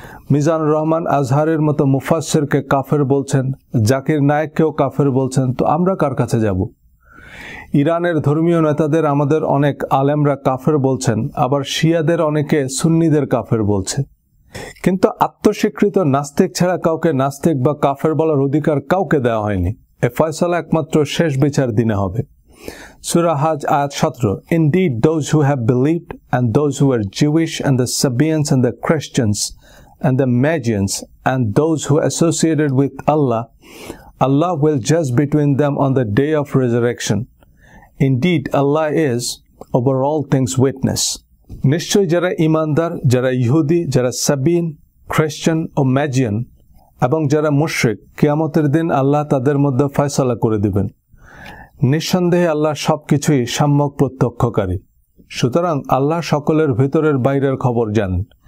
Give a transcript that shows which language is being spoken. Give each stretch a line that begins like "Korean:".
Bangla: মিজানুর রহমান আজহারের মতো মুফাসসিরকে কাফের বলছেন, জাকির নায়েককেও কাফের বলছেন, তো আমরা কার কাছে যাব? ইরানের ধর্মীয় নেতাদের আমাদের অনেক আলেমরা কাফের বলছেন, আবার শিয়াদের অনেকে সুন্নিদের কাফের বলছে। কিন্তু আত্মস্বীকৃত নাস্তিক ছাড়া কাউকে নাস্তিক বা কাফের বলার অধিকার কাউকে দেওয়া হয়নি। এ ফয়সালা একমাত্র শেষ বিচার দিনে হবে। সূরা হাজ আয়াত 17,
English: Indeed those who have believed and those who are Jewish and the Sabians and the Christians and the Magians and those who associated with Allah will judge between them on the day of resurrection. Indeed Allah is over all things witness.
Bangla: নিশ্চয় যারা ইমানদার, যারা ইহুদি, যারা সাবিন, খ্রিস্টান ও ম্যাজিয়ান এবং যারা মুশরিক, কিয়ামতের দিন আল্লাহ তাদের মধ্যে ফয়সালা করে দিবেন। নিঃসন্দেহে আল্লাহ সবকিছুই সম্যক প্রত্যক্ষকারী। সুতরাং আল্লাহ সকলের ভিতরের বাইরের খবর জানেন।